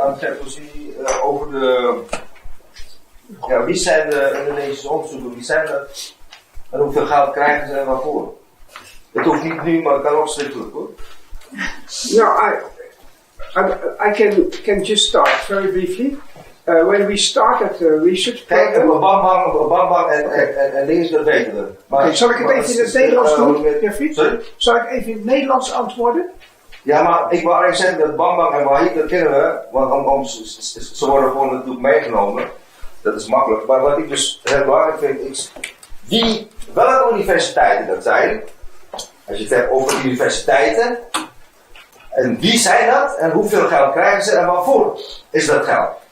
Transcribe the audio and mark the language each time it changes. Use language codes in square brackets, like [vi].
[nl] aan het discussie over wie zijn de Indonesische onderzoekers, wie zijn dat en hoeveel geld krijgen ze en waarvoor. Het hoeft niet nu, maar het kan ook schriftelijk hoor. [en] No, I can just start very briefly. When we started the research program... [nl] Kijk, Bambang en dingen dat weten we. Okay, zal ik het even in het Nederlands doen, heer Vliet? [en] Sorry? [nl] Zal ik even in het Nederlands antwoorden? Ja, maar ik wil eigenlijk zeggen dat Bambang en Wahid, dat kennen we, want ze worden gewoon natuurlijk meegenomen. Dat is makkelijk. Maar wat ik dus heel belangrijk vind is, welke universiteiten dat zijn, als je het hebt over universiteiten, en wie zijn dat en hoeveel geld krijgen ze en waarvoor is dat geld?